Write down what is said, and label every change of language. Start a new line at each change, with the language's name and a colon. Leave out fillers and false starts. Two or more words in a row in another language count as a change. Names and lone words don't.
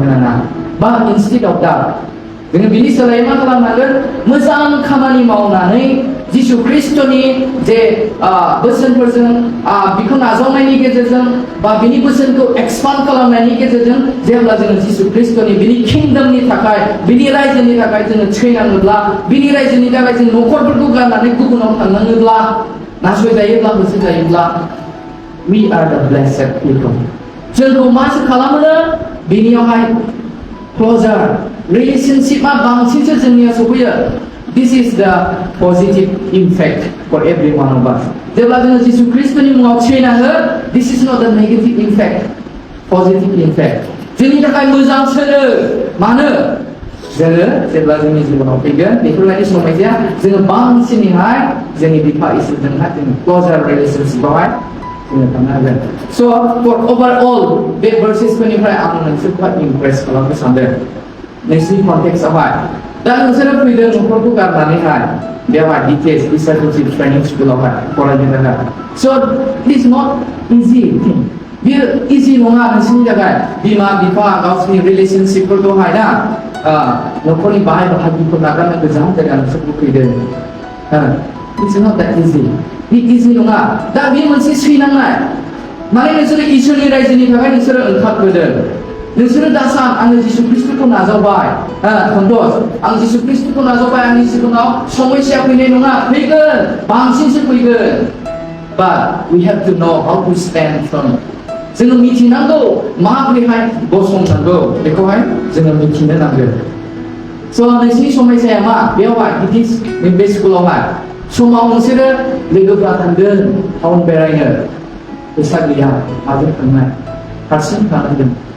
Bodo: नाङा बा
English: instead of
Bodo: दा जोङो बिनि सोलायै मा खालामनांगोन मोजां खामानि मावनानै जिसु ख्रिस्ट'नि जे बोसोनफोरजों बिखौ नाजावनायनि गेजेरजों बा बिनि बोसोनखौ एक्सपान्ड खालामनायनि गेजेरजों जेब्ला जोङो जिसु ख्रिस्ट'नि बिनि किंडमनि थाखाय बिनि रायजोनि थाखाय जोङो थैनाङोब्ला बिनि रायजोनि थाखाय जों न'खरफोरखौ गारनानै गुबुनाव थांनाङोब्ला नासयजायोब्ला होसोजायोब्ला
English: we are the blessed people
Bodo: जोंखौ मासो खालामो बेनियावहाय क्लोजार रिलेशनशिपआ बांसिनसो जोंनिया सफैयो
English: This is the positive impact for every one of us.
Bodo: जेब्ला जोङो जिसु ख्रिस्ट'नि मुङाव थैनाङो
English: this is not the negative impact, positive impact.
Bodo: जोंनि थाखाय मोजां सोलो मानो जोङो जेब्ला जोंनि जिबनाव फैगोन बेफोरबायदि समयसाया जोङो बांसिनैहाय जोंनि बिफा इसोरजोंहाय जों
English: closer relationship
Bodo: जोङो थांनो हागोन स'
English: for overall
Bodo: बे भार्सेसफोरनिफ्राय आं नोंसोरखौहाय इमप्रेस खालामनो सानदों नोंसिनि कन्टेक्सआवहाय दा नोंसोरो फैदों न'खरखौ गारनानैहाय बेवहाय
English: details discipleship training school
Bodo: फरायनो थाखाय स'
English: it is not easy thing
Bodo: बेयो इजि नङा नोंसिनि थाखाय बिमा बिफा गावसिनि रिलेशनशिपफोरखौहाय ना न'खरनि बाहाय बाहागिफोर नागारनो गोजान जायगा नोंसोरखौ फैदों
English: it's not that easy
Bodo: बे इजि नङा दा बेयो मोनसे सैनांनाय माने नोंसोरो इसोरनि रायजोनि थाखाय नोंसोरो ओंखारबोदों नोंसोरो दा सान आङो जिसु ख्रिस्ट'खौ नाजावबाय सन्तोष आं जिसु ख्रिस्ट'खौ नाजावबाय आंनि जिबनाव समस्या फैनाय नङा फैगोन बांसिनसो फैगोन
English: but we have to know how to stand firm
Bodo: जोङो मिथिनांगौ माबोरैहाय गसंनांगौ बेखौहाय जोङो मिथिनो नांगोन स' नोंसिनि समस्याया मा बेवहाय बे स्कुलावहाय समाव नोंसोरो लोगोफ्रा थांगोन टाउन बेरायनो फैसा गैया माजों थांनाय हारसिं थानांगोन